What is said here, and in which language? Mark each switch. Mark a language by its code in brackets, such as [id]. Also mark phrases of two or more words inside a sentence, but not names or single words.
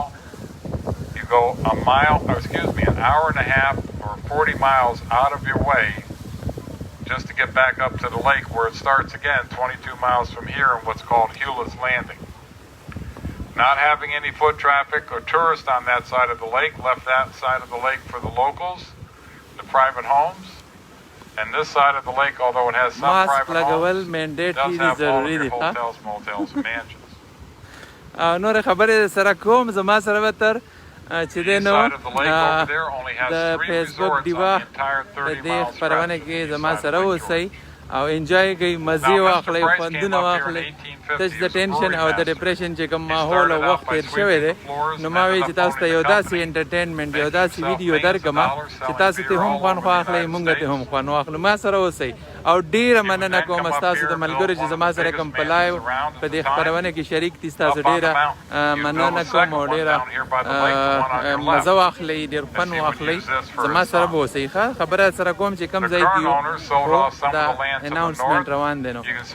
[en] You go an hour and a half or 40 miles out of your way just to get back up to the lake where it starts again 22 miles from here in what's called Hewlett's Landing. Not having any foot traffic or tourists on that side of the lake left that side of the lake for the locals, the private homes. And this side of the lake, although it has some private homes, does have all of your hotels, motels, and mansions. [ps] نور خبرې سره کوم زما سره به تر چې دی نو د فیسبوک ډیوه د دې خپرونه کې زما سره اوسئ او انجوای کوئ مزې واخلئ خوندونه واخلئ تش د ټینشن او د ډپریشن چې کوم ماحول او وخت تېر شوی دی نو ما وایي چې تاسو ته یو داسې انټرټینمنټ یو داسې ویډیو درکړم چې تاسو ته هم خوند واخلئ موږ ته هم خوند واخلو ما سره اوسئ او ډیره مننه کوم ستاسو د ملګرو چې زما سره کوم په لایو په دې خپرونه کې شریک دي ستاسو ډیره مننه کوم او ډیره مزه واخلئ ډیر فن واخلئ زما سره به اوسئ ښه خبره سره کوم چې کوم ځای کې یو دا اناونسمنټ روان دی نو